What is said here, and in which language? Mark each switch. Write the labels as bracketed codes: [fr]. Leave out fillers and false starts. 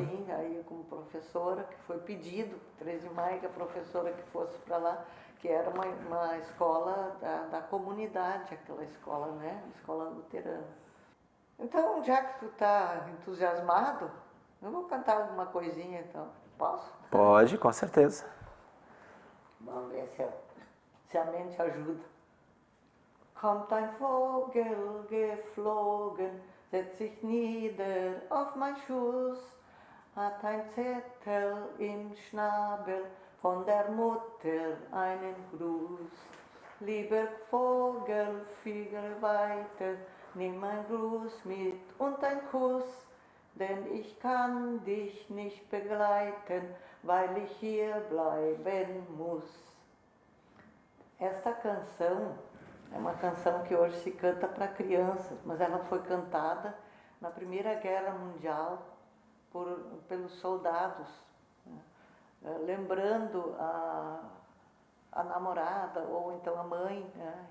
[pt] Maio, sim, aí como professora, que foi pedido, 3 de Maio, que a professora que fosse para lá, que era uma escola da comunidade, aquela escola, né, escola luterana. Então, já que tu tá entusiasmado, eu vou cantar alguma coisinha, então. Posso? Pode, com certeza. Vamos ver se a mente ajuda. [de] Kommt ein Vogel geflogen, setzt sich nieder auf mein Schoß, hat ein Zettel im Schnabel, von der Mutter einen Gruß. Lieber Vogel, fliege weiter, nimm ein Gruß mit und ein Kuss, denn ich kann dich nicht begleiten, weil ich hier bleiben muss. [pt] Esta canção é uma canção que hoje se canta para crianças, mas ela foi cantada na Primeira Guerra Mundial pelos soldados, né? Lembrando a namorada ou então a mãe, né?